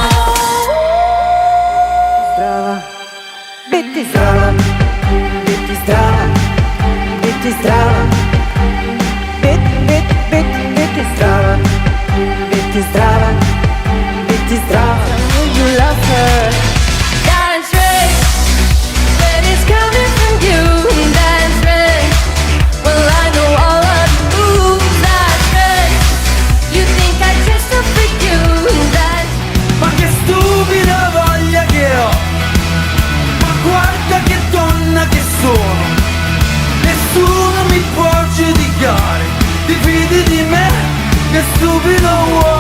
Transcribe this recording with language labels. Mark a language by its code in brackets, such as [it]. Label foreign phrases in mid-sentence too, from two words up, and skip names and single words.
[sl] Zdrava, biti zdrava, biti zdrava, biti zdrava, biti zdrava, biti zdrava. [en] You love her. Dance right when it's coming from you. Dance right. Well, I know all of the moves. That's right. You think I dressed up for you. That's [it] Ma che stupida voglia che ho. Ma guarda che donna che sono. Nessuno mi può giudicare. Ti fidi di me? Che stupido uomo.